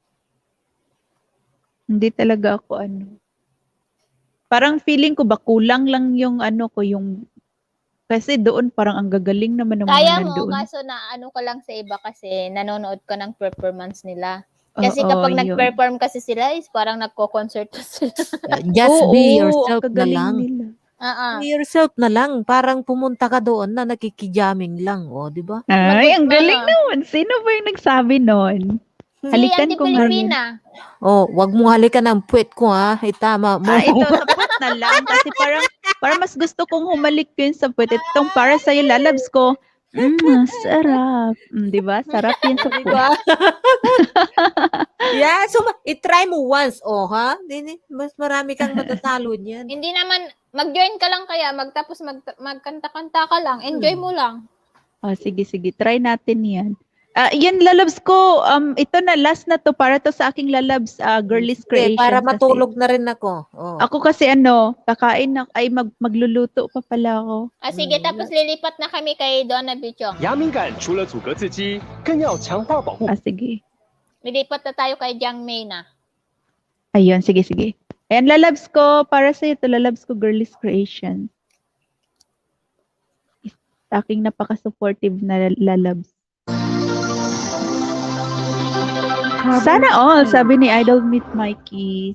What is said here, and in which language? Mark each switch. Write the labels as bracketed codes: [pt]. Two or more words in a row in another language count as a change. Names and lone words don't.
[tl] Hindi talaga ako Parang feeling ko ba kulang lang yung kasi doon parang ang gagaling naman ng Kaya mga mo, nandoon. kaso na ka lang sa iba kasi nanonood ka ng performance nila. Kasi Oo, kapag yun. nag-perform kasi sila, is parang nagko-concerto sila. [en] Just [tl] Oo, [en] be [tl] ang yourself na kagaling lang. nila. [en] Be yourself [tl] na lang. Parang pumunta ka doon na nakikijamming lang. O, di ba? Ay, ang galing Ano, naman. Sino ba yung nagsabi nun? si Halikan Auntie ko nga yun. Pilipina. Oh, wag mo halikan ang puwet ko ha. Itama mo. Ito, sa puwet na lang. Kasi parang mas gusto kong humalik ko yun sa puwet. Itong para sa'yo, lalabs ko. Sarap. Di ba? Sarap yun sa Di puwet. ba? Yeah, so i-try mo once, ha? Mas marami kang matatalo niyan. Hindi naman, mag-join ka lang kaya, magkanta-kanta ka lang, enjoy mo lang. Oh, sige. Try natin yan. Yan, lalabs ko. Ito na, last na to. Para to sa aking lalabs, girlies Sige, creation. para matulog na rin ako. Oh. Ako kasi kakain na, ay magluluto pa pala ako. Sige, tapos lilipat na kami kay Donna Bichong. [zh] 牙敏感除了阻隔自激，更要强化保护。 [tl] Sige. Lilipat na tayo kay Jiang Mei na. Ayun, sige. Ayan, lalabs ko. Para sa ito, lalabs ko, girlies creation. Aking napaka-supportive na lalabs. Sana all, sabi ni Idol Meet Mikey.